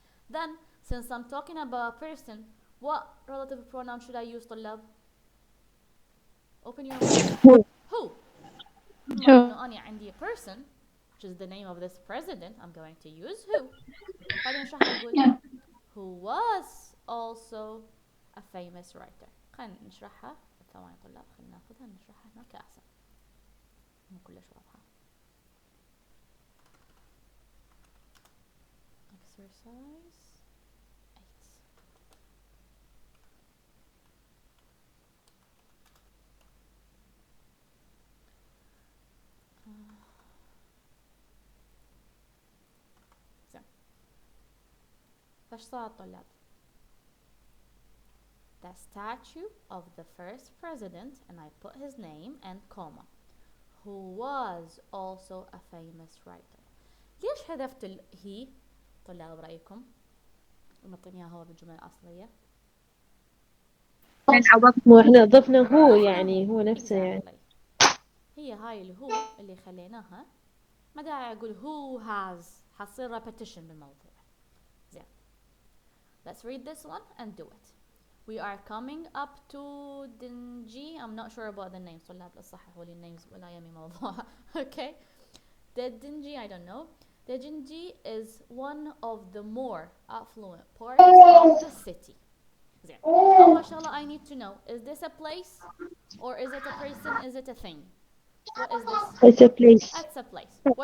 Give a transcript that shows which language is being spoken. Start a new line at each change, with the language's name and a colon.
English: Then, since I'm talking about a person, what relative pronoun should I use, طلاب? Open your mouth. Who? Who? Who?
Arabic: إنه أنا عندي
English: person, which is the name of this president, I'm going to use who.
Arabic: بعدين شو راح أقول؟
English: Yeah. Who was also a famous writer.
Arabic: خلينا نشرحها ثواني طلاب، خلينا ناخذها نشرحها هناك أحسن. مو كلش واضحة.
English: Exercise 8.
Arabic: زين. فاش صار طلاب؟
English: The statue of the first president, and I put his name and comma, who was also a famous writer.
Arabic: ليش حذفت he طلاب برأيكم؟ ونعطيني اياها هو بالجملة الأصلية. يعني عوضت مو احنا ضفنا هو ضفنا يعني هو نفسه يعني.
English: Exactly.
Arabic: هي هاي الهو اللي خليناها، ما داعي أقول
English: who has،
Arabic: حتصير repetition بالموضوع. زين.
English: Let's read this one and do it. We are coming up to Dingy. I'm not sure about the names.
Arabic: طلاب لا تصححوا لي الnames ولا يمي موضوع.
English: Okay. The Dingy, I don't know. The Dingy is one of the more affluent parts of the city.
Arabic: زين. أول شغلة
English: I need to know, is this a place or is it a person? Is it a thing? What is this? It's a place. It's a place. A What